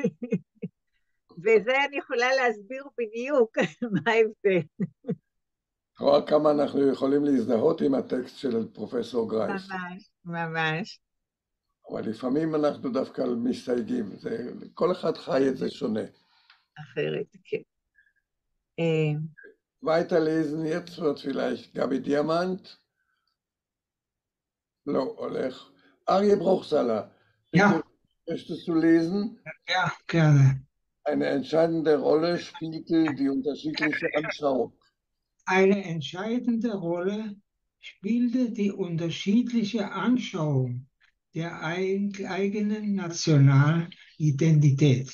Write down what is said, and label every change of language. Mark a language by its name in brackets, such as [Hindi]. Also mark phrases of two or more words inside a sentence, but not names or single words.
[Hebrew] וזה אני יכולה להסביר בדיוק מה ההבדל. רואה כמה אנחנו יכולים להזדהות עם הטקסט של פרופסור גרייס. ממש, ממש. אבל לפעמים אנחנו דווקא מסתייגים, כל אחד חי את זה שונה. אחרת, כן. [German] Weiterlesen, jetzt wird vielleicht Gabi Diamant. No, [Hebrew] הולך. אריה ברוכסלה, [German] Ja. möchtest du lesen? Ja, gerne. Eine entscheidende Rolle spielte die unterschiedliche Anschauung. Eine entscheidende Rolle spielte die unterschiedliche Anschauung der eigenen Nationalidentität.